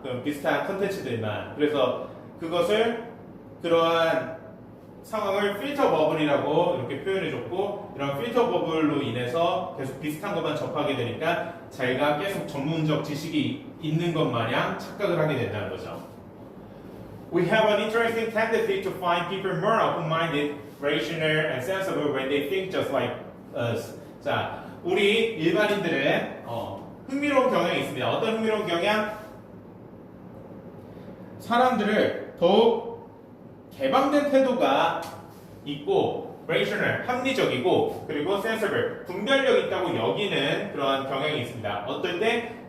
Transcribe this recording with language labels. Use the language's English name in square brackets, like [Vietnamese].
[Korean] 그런 비슷한 컨텐츠들만. 그래서 그러한 상황을 필터 버블이라고 이렇게 표현해줬고 이런 필터 버블로 인해서 계속 비슷한 것만 접하게 되니까 자기가 계속 전문적 지식이 있는 것 마냥 착각을 하게 된다는 거죠. [English] We have an interesting tendency to find people more open-minded, rational, and sensible when they think just like us. [Korean] 자, 우리 일반인들은 흥미로운 경향이 있습니다. 어떤 흥미로운 경향? 사람들을 더욱 개방된 태도가 있고 rational, 합리적이고 그리고 sensible, 분별력 있다고 여기는 그런 경향이 있습니다. 어떨 때?